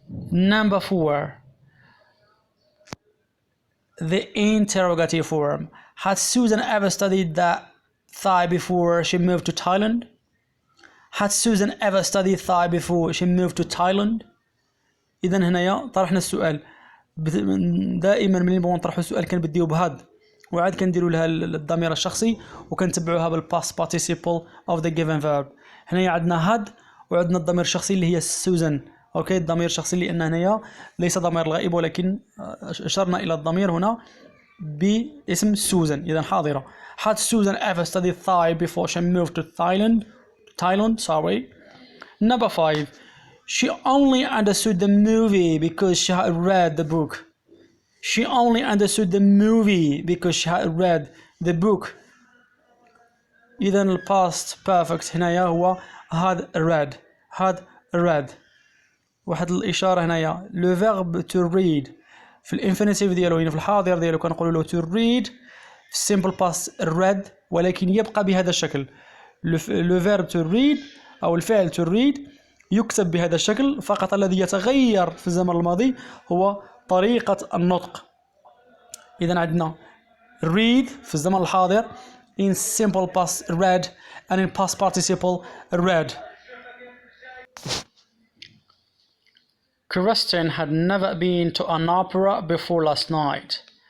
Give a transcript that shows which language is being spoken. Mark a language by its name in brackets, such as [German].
[English] Number 4. The interrogative form. Had Susan ever studied Thai before she moved to Thailand? Had Susan ever studied Thai before she moved to Thailand? [Arabic] إذا هنايا طرحنا السؤال. دائما من نبغى نطرحوا السؤال كان بديو بهاد، وعاد كنديروا لها الضمير الشخصي وكنتبعوها بال [English] past participle of the given verb. [Arabic] هنايا عندنا had وعندنا الضمير الشخصي اللي هي سوزان. اوكي، الضمير الشخصي لان هنايا ليس ضمير الغائب ولكن اشرنا الى الضمير هنا باسم سوزان، اذا حاضره. [English] Had Susan ever studied Thai before she moved to Thailand, sorry. Number 5. She only understood the movie because she had read the book. She only understood the movie because she had read the book. [Arabic] إذن ال past perfect هنايا هو had read. واحد الإشارة هنايا le verb to read في الانفينيتيف ديالو هنا في الحاضر ديالو كنقولوا له to read، في simple past read، ولكن يبقى بهذا الشكل. le verb to read أو الفعل to read يكتب بهذا الشكل، فقط الذي يتغير في الزمن الماضي هو طريقة النطق. إذن عندنا read في الزمن الحاضر [English] in simple past read and in past participle read. Kristen had never been to an opera before last night.